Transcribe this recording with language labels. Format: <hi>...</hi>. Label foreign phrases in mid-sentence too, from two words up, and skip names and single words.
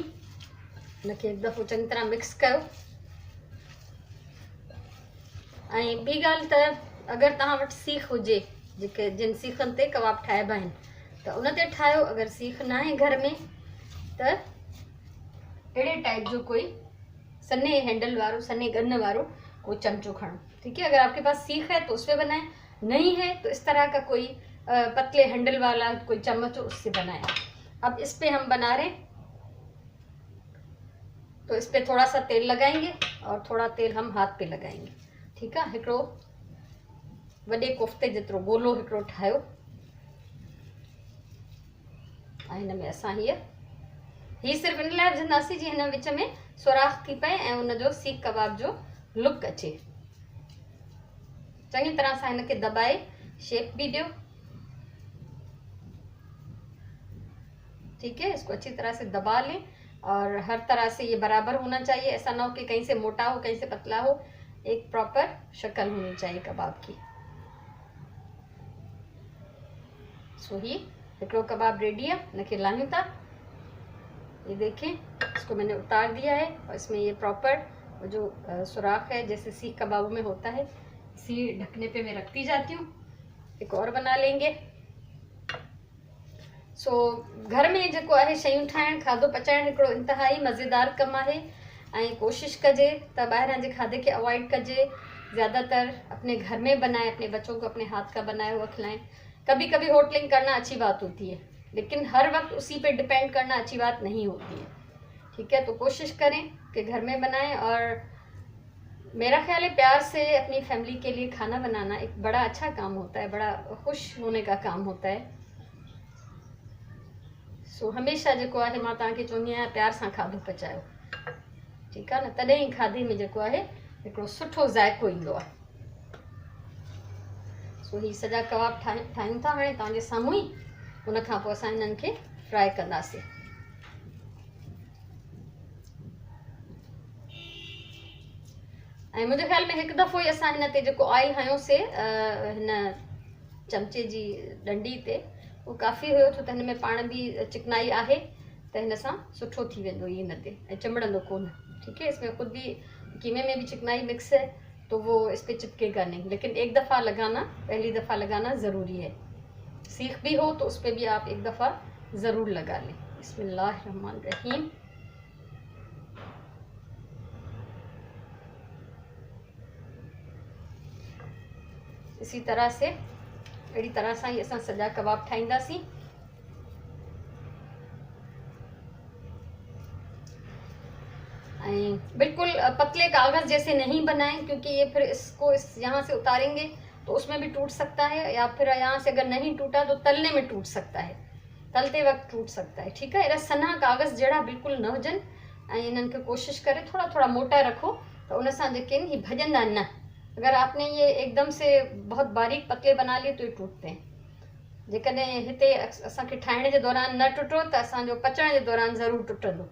<sd>हिनखे हिकु दफ़ो चङी तरह मिक्स कयो। ऐं ॿी ॻाल्हि त अगरि तव्हां वटि सीख हुजे, जेके जिन सीखनि ते कबाब ठाहिबा आहिनि, त उन ते ठाहियो। अगरि सीख न आहे घर में त अहिड़े टाइप जो कोई सन्हे हैंडल वारो, सन्हे गन वारो कोई चमचो खणो।</sd> <ur>ٹھیک ہے. اگر آپ کے پاس سیخ ہے تو اس سے بنائیں، نہیں ہے تو اس طرح کا کوئی پتلے ہینڈل والا کوئی چمچ ہو، اس سے بنائیں. اب اس پہ ہم بنا رہے، تو اس پہ تھوڑا سا تیل لگائیں گے اور تھوڑا تیل ہم ہاتھ پہ لگائیں گے. ٹھیک ہے.</ur> <sd>हिकिड़ो वॾे कोफ्ते जेतिरो गोलो हिकिड़ो ठाहियो ऐं हिन में असां ही सिर्फ़ु इन लाइ विझंदासीं जीअं हिन विच में सुराख थी पए ऐं उनजो सीख कबाब जो लुक अचे। चङी तरह सां हिनखे दॿाए शेप भी ॾियो।</sd> <ur>ٹھیک ہے. اس کو اچھی طرح سے دبا لیں اور ہر طرح سے یہ برابر ہونا چاہیے. ایسا نہ ہو کہ کہیں سے موٹا ہو، کہیں سے پتلا ہو۔ ایک پراپر شکل ہونی چاہیے کباب کی.</ur> <sd>सो ही हिकिड़ो कबाब रेडी है, इनके लाहियूं था।</sd> <ur>یہ دیکھیں، اس کو میں نے اتار دیا ہے اور اس میں یہ پراپر جو سوراخ ہے جیسے سیخ کبابوں میں ہوتا ہے، اسی ڈھکنے پہ میں رکھتی جاتی ہوں. ایک اور بنا لیں گے.</ur> <sd>सो घर में जेको आहे शयूं ठाहिण, खाधो पचाइण हिकिड़ो इंतहाई मज़ेदार कमु आहे। ऐं कोशिशि कजे त ॿाहिरां जे खाधे के अवॉइड कजे।</sd> <ur>زیادہ تر اپنے گھر میں بنائے، اپنے بچوں کو اپنے ہاتھ کا بنایا ہوا کھلائیں. کبھی کبھی ہوٹلنگ کرنا اچھی بات ہوتی ہے، لیکن ہر وقت اسی پہ ڈیپینڈ کرنا اچھی بات نہیں ہوتی ہے. ٹھیک ہے. تو کوشش کریں کہ گھر میں بنائیں۔ اور میرا خیال ہے پیار سے اپنی فیملی کے لیے کھانا بنانا ایک بڑا اچھا کام ہوتا ہے، بڑا خوش ہونے کا کام ہوتا ہے.</ur> <sd>सो हमेशा जेको आहे मां तव्हांखे चवंदी आहियां प्यार सां खाधो पचायो। ठीकु आहे न, तॾहिं ई खाधे में जेको आहे हिकिड़ो सुठो ज़ाइक़ो ईंदो आहे। सो ही सॼा कबाब ठाहियूं था हाणे तव्हांजे साम्हूं ई। उन खां पोइ असां हिननि खे फ्राई कंदासीं। ऐं मुंहिंजे ख़्याल में हिकु दफ़ो ई असां हिन ते जेको ऑयल हयोसीं हिन चमचे जी डंडी ते, वो काफ़ी हुयो, छो त हिन में पाण बि चिकनाई आहे त हिन सां सुठो थी वेंदो ई हिन ते ऐं चिमड़ंदो कोन।</sd> <ur>ٹھیک ہے. اس میں خود بھی قیمے میں بھی چکنائی مکس ہے تو وہ اس پہ چپکے گا نہیں. لیکن ایک دفعہ لگانا، پہلی دفعہ لگانا ضروری ہے۔ سیخ بھی ہو تو اس پر بھی آپ ایک دفعہ ضرور لگا لیں.</ur> <ar>بسم الله رحمن رحيم.</ar> <ur>اسی طرح سے</ur> <sd>अहिड़ी तरह सां ही असां सॼा कबाब ठाहींदासीं।</sd> <ur>بالکل پتلے کاغذ جیسے نہیں بنائیں، کیونکہ یہ پھر اس کو یہاں سے اتاریں گے تو اس میں بھی ٹوٹ سکتا ہے، یا پھر یہاں سے اگر نہیں ٹوٹا تو تلنے میں ٹوٹ سکتا ہے، تلتے وقت ٹوٹ سکتا ہے. ٹھیک ہے.</ur> <sd>अहिड़ा सन्हा कागज़ जहिड़ा बिल्कुल न हुजनि ऐं इन्हनि खे कोशिशि करे थोड़ा थोड़ा मोटा रखो तो उन सां जेके आहिनि ही भॼंदा न।</sd> <ur>اگر آپ نے یہ ایک دم سے بہت باریک پتلے بنا لیے تو یہ ٹوٹتے ہیں.</ur> <sd>जेकॾहिं हिते असांखे ठाहिण जे दौरान न टुटो त असांजो पचण जे दौरान ज़रूरु टुटंदो।</sd>